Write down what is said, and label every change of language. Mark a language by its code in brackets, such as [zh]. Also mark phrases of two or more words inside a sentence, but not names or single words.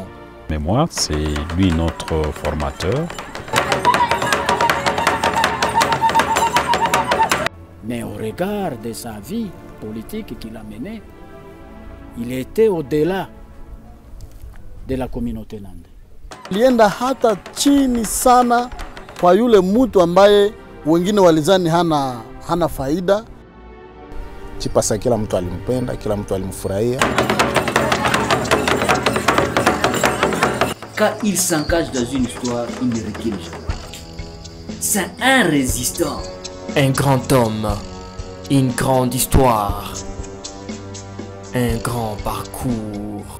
[fr] Mémoire, c'est lui notre formateur. Mais au regard de sa vie politique qu'il a menée, il était au-delà de la communauté Nande. [sw] Alienda hata chini sana kwa yule mtu ambaye wengine walizani hana faida. Chipasa kila mtu alimpenda, kila mtu alimfurahia. [fr] Quand il s'engage dans une histoire, il ne recule jamais. C'est un résistant. Un grand homme, une grande histoire, un grand parcours.